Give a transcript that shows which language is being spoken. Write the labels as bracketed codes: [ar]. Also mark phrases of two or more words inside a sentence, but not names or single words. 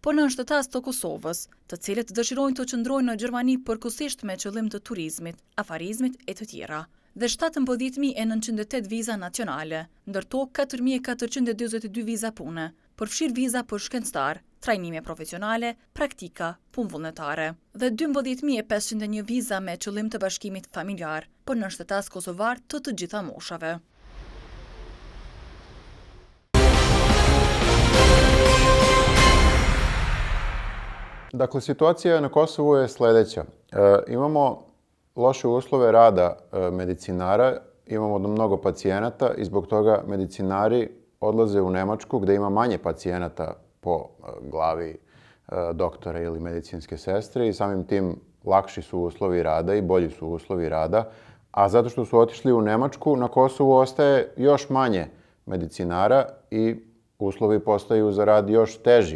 [sq] por në shtetas të Kosovës, të cilët dëshirojnë të qëndrojnë në Gjermani përkohësisht me qëllim të turizmit, afarizmit e të tjera, dhe 17.908 viza nacionale, ndërto 4.422 viza pune, përfshirë viza për shkencëtar, trajnime profesionale, praktika, punë vullnetare, dhe 12.501 viza me qëllim të bashkimit familjar, për në shtetas kosovar të gjitha moshave. [sr] Dakle, situacija na Kosovu je sledeća. Imamo loše uslove rada medicinara, imamo mnogo pacijenata i zbog toga medicinari odlaze u Nemačku gde ima manje pacijenata po glavi doktora ili medicinske sestre i samim tim lakši su uslovi rada i bolji su uslovi rada, a zato što su otišli u Nemačku, na Kosovu ostaje još manje medicinara i uslovi postaju za rad još teži.